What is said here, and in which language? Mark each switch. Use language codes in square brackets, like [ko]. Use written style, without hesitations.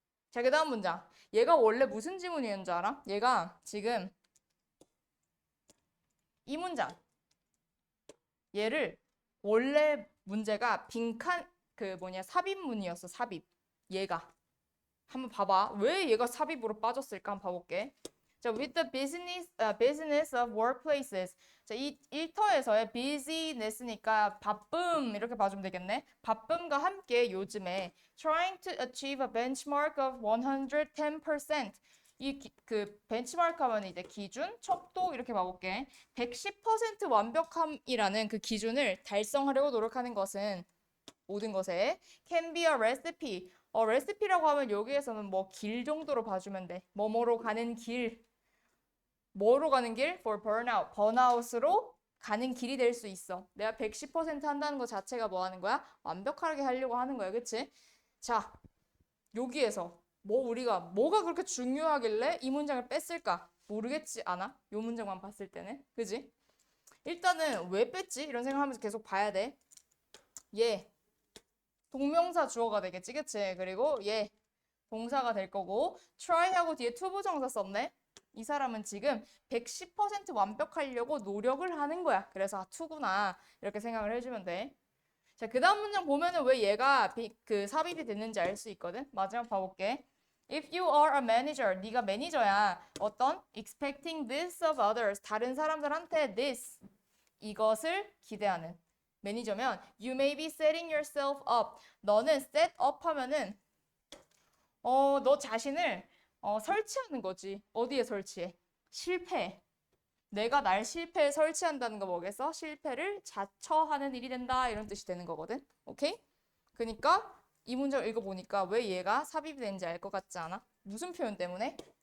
[ko] 자, 그 다음 문장. 얘가 원래 무슨 지문이었는 줄 알아? 얘가 지금 이 문장. 얘를 원래 문제가 빈칸 삽입문이었어. 삽입. 얘가. 한번 봐봐. 왜 얘가 삽입으로 빠졌을까? 한번 봐볼게. 자, [en] with the business of workplaces. [ko] 자, 이 일터에서의 business니까 바쁨 이렇게 봐주면 되겠네. 바쁨과 함께 요즘에 [en] trying to achieve a benchmark of 110%. [ko] 그 벤치마크 하면 이제 기준, 척도 이렇게 봐볼게. 110% 완벽함이라는 그 기준을 달성하려고 노력하는 것은 모든 것에 [en] can be a recipe. [ko] 레시피라고 하면 여기에서는 뭐 길 정도로 봐주면 돼. 뭐뭐로 가는 길. 뭐로 가는 길? [en] For burnout. [ko] 번아웃으로 가는 길이 될 수 있어. 내가 110% 한다는 것 자체가 뭐 하는 거야? 완벽하게 하려고 하는 거야. 그치? 자, 여기에서 우리가 뭐가 그렇게 중요하길래 이 문장을 뺐을까? 모르겠지 않아? 요 문장만 봤을 때는. 그지? 일단은 왜 뺐지? 이런 생각하면서 계속 봐야 돼. 얘 동명사 주어가 되겠지. 그치? 그리고 얘 동사가 될 거고 try하고 뒤에 투부정사 썼네. 이 사람은 지금 110% 완벽하려고 노력을 하는 거야. 그래서 아, 투구나 이렇게 생각을 해주면 돼. 자, 그 다음 문장 보면은 왜 얘가 그 삽입이 됐는지 알 수 있거든. 마지막 봐볼게. [en] If you are a manager, [ko] 네가 매니저야. 어떤? [en] Expecting this of others, [ko] 다른 사람들한테 this, 이것을 기대하는 매니저면 [en] you may be setting yourself up. [ko] 너는 set up 하면은 너 자신을 설치하는 거지. 어디에 설치해? 실패. 내가 날 실패에 설치한다는 거 뭐겠어? 실패를 자처하는 일이 된다. 이런 뜻이 되는 거거든. 오케이? 그러니까 이 문장을 읽어보니까 왜 얘가 삽입이 되는지 알 것 같지 않아? 무슨 표현 때문에?